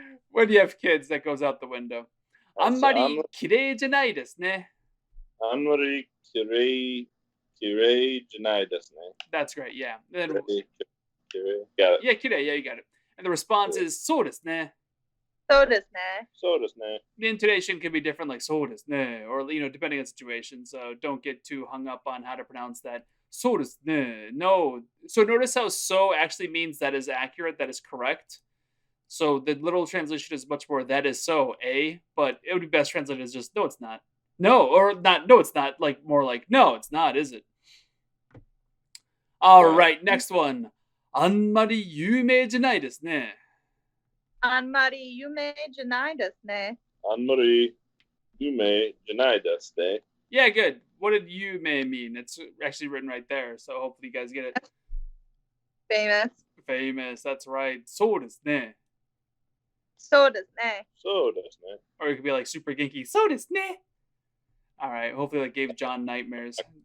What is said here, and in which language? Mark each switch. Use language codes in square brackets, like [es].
[en] When you have kids, that goes out the window. [ja] あんまり綺麗じゃないですね. あんまり綺麗じゃないですね. [en] That's great, yeah. And then, got it. Yeah, kirei, yeah, you got it. And the response is [ja] そうですね. そうですね. そうですね. [en] The intonation can be different, like [ja] そうですね, [en] or depending on the situation. So don't get too hung up on how to pronounce that. [ja] そうですね.No. [en] So notice how so actually means that is accurate, that is correct. So the literal translation is much more that is so, but it would be best translated as just no, it's not. No, or not, no, it's not. Like more like no, it's not, is it? All right, next one. [ja] あんまり有名じゃないですね. あんまり有名じゃないですね. あんまり有名じゃないですね. [en] Yeah, good. What did you may mean? It's actually written right there, so hopefully you guys get it. Famous. Famous, that's right. [ja] そうですね. そうですね. そうですね. [en] Or it could be like super ginky. [ja] そうですね. [en] All right, hopefully that gave John nightmares.